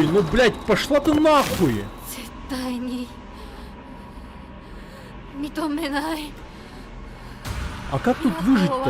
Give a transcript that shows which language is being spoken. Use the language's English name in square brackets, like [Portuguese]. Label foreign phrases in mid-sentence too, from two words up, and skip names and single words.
[Russian] Ну, блядь, пошла ты нахуй! [Japanese] 絶対に認めない。 [Russian] А как тут [Japanese] を [Russian] выжить-то?